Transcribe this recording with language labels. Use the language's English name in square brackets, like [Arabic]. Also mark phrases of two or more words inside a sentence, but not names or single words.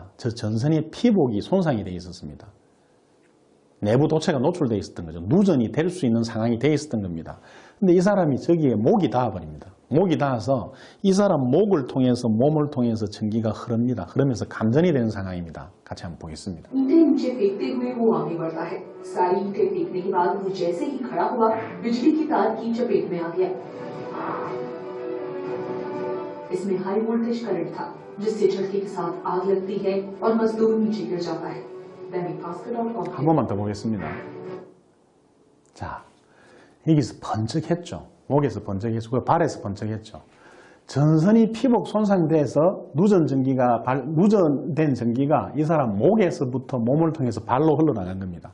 [Korean] 저 전선의 피복이 손상이 되어 있었습니다. 내부 도체가 노출되어 있었던 거죠. 누전이 될 수 있는 상황이 되어 있었던 겁니다. 근데 이 사람이 저기에 목이 닿아버립니다. 목이 닿아서 이 사람 목을 통해서 몸을 통해서 전기가 흐릅니다. 흐르면서 감전이 되는 상황입니다. 같이 한번 보겠습니다. [Hindi] नीचे फेंकते हुए वो आगे बढ़ता है। सारी ईंटें फेंकने के बाद वो जैसे ही खड़ा हुआ बिजली की तार की चपेट में आ गया। इसमें हाई वोल्टेज करंट था जिससे झटके के साथ आग लगती है और मजदूर नीचे गिर जाता है। [Korean] 한 번만 더 보겠습니다. 자, 여기서 번쩍했죠. 목에서 번쩍했고 발에서 번쩍했죠. 전선이 피복 손상돼서 누전된 전기가 이 사람 목에서부터 몸을 통해서 발로 흘러나간 겁니다.